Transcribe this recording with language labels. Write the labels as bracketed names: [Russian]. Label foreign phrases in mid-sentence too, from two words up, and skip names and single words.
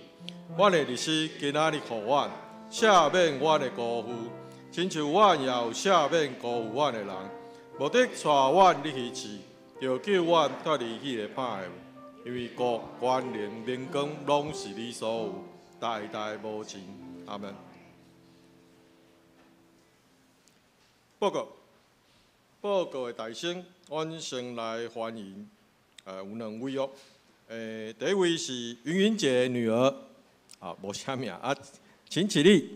[Min Nan Chinese] 阮的日子今仔日互阮，赦免阮的辜负，亲像阮也有赦免辜负阮的人。无得带阮入去试，就救阮脱离迄个歹的。因为国、权、能、荣光，拢是你所有，代代无尽。阿门。报告的大声，阮先来欢迎，有两位哦。第一位是云云姐的女儿，无啥名啊， 请起立。